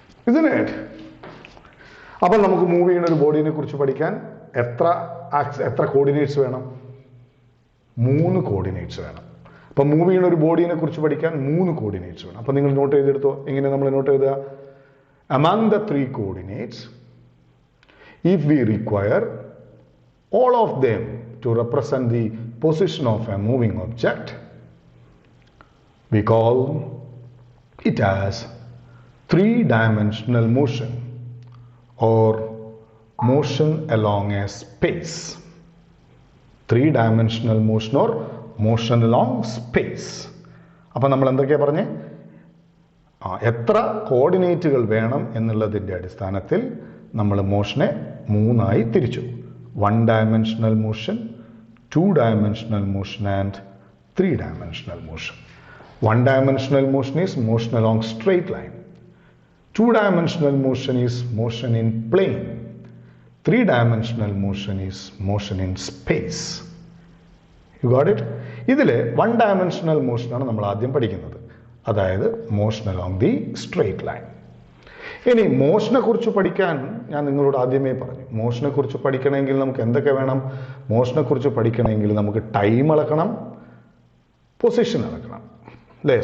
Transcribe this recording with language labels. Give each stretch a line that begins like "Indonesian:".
Malayalam: ഇതിന് അപ്പോൾ നമുക്ക് മൂവ് ചെയ്യുന്ന ഒരു ബോഡീനെ കുറിച്ച് പഠിക്കാൻ എത്ര കോർഡിനേറ്റ്സ് വേണം? 3 കോർഡിനേറ്റ്സ് വേണം. അപ്പം മൂവ് ചെയ്യുന്ന ഒരു ബോഡീനെ കുറിച്ച് പഠിക്കാൻ 3 കോർഡിനേറ്റ്സ് വേണം. അപ്പം നിങ്ങൾ നോട്ട് ചെയ്തെടുത്തോ. എങ്ങനെ നമ്മൾ നോട്ട് എഴുതുക?
English: among the 3 coordinates, if we require all of them to represent the position of a moving object, we call it as 3-dimensional motion or motion along a space. 3-dimensional motion or motion along space.
Malayalam: അപ്പം നമ്മൾ എന്തൊക്കെയാണ് പറഞ്ഞേ? എത്ര കോർഡിനേറ്റുകൾ വേണം എന്നുള്ളതിൻ്റെ അടിസ്ഥാനത്തിൽ നമ്മൾ മോഷനെ 3 തിരിച്ചു.
English: 1-dimensional motion, 2-dimensional motion and 3-dimensional motion. 1-dimensional motion is motion along straight line. 2-dimensional motion is motion in plane. 3-dimensional motion is motion in space. You got it?
Malayalam: ഇതിൽ 1-dimensional motion ആണ് നമ്മൾ ആദ്യം പഠിക്കുന്നത്. അതായത് motion along the straight line. ഇനി മോഷനെ കുറിച്ച് പഠിക്കാൻ ഞാൻ നിങ്ങളോട് ആദ്യമേ പറഞ്ഞു. മോഷനെ കുറിച്ച് പഠിക്കണമെങ്കിൽ നമുക്ക് എന്തൊക്കെ വേണം? മോഷനെ കുറിച്ച് പഠിക്കണമെങ്കിൽ നമുക്ക് ടൈം അളക്കണം, പൊസിഷൻ അളക്കണം, അല്ലേ?